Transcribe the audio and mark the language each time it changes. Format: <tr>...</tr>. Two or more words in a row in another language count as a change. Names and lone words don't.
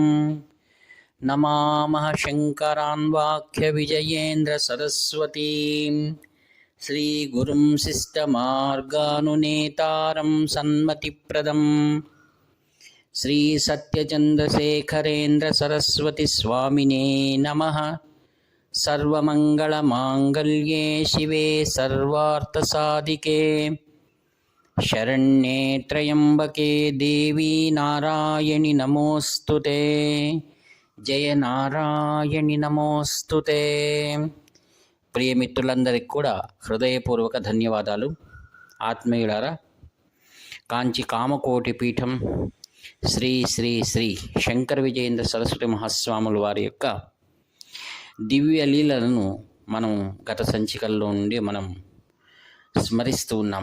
<sa>नमामः शङ्करान् वाक्यविजयेन्द्रसरस्वतीं श्रीगुरुं शिष्टमार्गानुनेतारं सन्मतिप्रदं श्रीसत्यचन्द्रशेखरेन्द्रसरस्वतीस्वामिने नमः। सर्वमङ्गलमाङ्गल्ये शिवे सर्वार्थसाधिके शरण्ये त्र्यम्बके देवी नारायणि नमोऽस्तुते। జయ నారాయణి నమోస్తుతే.</sa> <te>ప్రియమిత్రులందరికీ కూడా హృదయపూర్వక ధన్యవాదాలు. ఆత్మీయులారా, కాంచి కామకోటి పీఠం శ్రీ శ్రీ శ్రీ శంకర విజయేంద్ర సరస్వతి మహాస్వాముల వారి యొక్క దివ్య లీలలను మనం గత సంచికల్లో నుండి మనం స్మరిస్తూ ఉన్నాం.</te>